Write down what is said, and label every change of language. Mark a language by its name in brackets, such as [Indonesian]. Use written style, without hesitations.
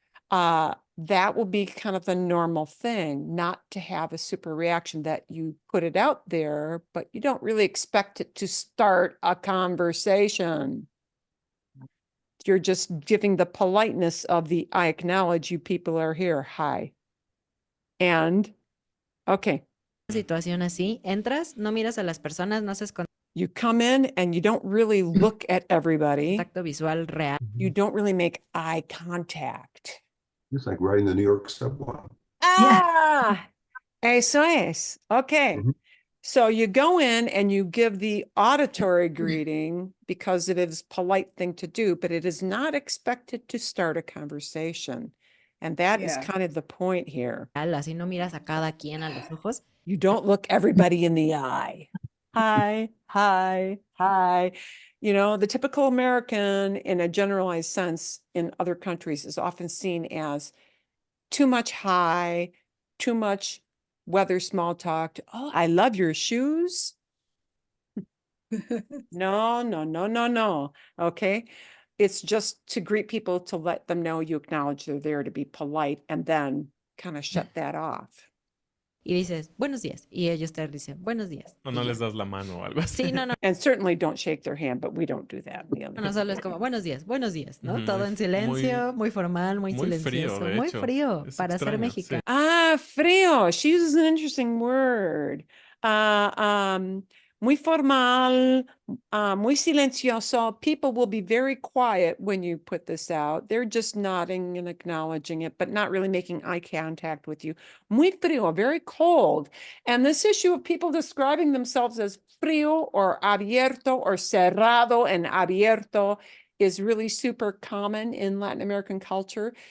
[English] That will be kind of the normal thing, not to have a super reaction, that you put it out there, but you don't really expect it to start a conversation. You're just giving the politeness of the, I acknowledge you people are here. Hi. And, okay, [Spanish] Situación así, entras, no miras a las personas, no haces [English] you come in and you don't really look at everybody. [Spanish] contacto visual real. [English] You don't really make eye contact. It's like riding the New York subway. [Spanish] Ah, eso es. Okay. Mhm. [English] So you go in and you give the auditory greeting because it is a polite thing to do, but it is not expected to start a conversation. And that is kind of the point here. Así no miras a cada quien a los ojos. You don't look everybody in the eye. Hi, hi, hi. You know, the typical American in a generalized sense in other countries is often seen as too much hi, too much weather small talk. Oh, I love your shoes. No, no, no, no, no. Okay. It's just to greet people, to let them know you acknowledge they're there, to be polite, and then kind of shut that off. [Spanish] Y dices, buenos días. Y ellos te dicen, buenos días. O Y no ya. les das la mano o algo así. Sí, no, no, [English] And certainly don't shake their hand, but we don't do that. [Spanish] no, solo es como, buenos días, ¿no? Ujú, Todo en silencio, muy formal, muy muy frío, silencioso, de muy hecho. frío Es para ser extraño, sí. mexicano. Ah, frío. [English] She uses an interesting word. [Spanish] Muy formal, muy silencioso. [English] People will be very quiet when you put this out. They're just nodding and acknowledging it, but not really making eye contact with you. [Spanish] Muy frío, [English] very cold. And this issue of people describing themselves as frío or abierto or cerrado and abierto is really super common in Latin American culture.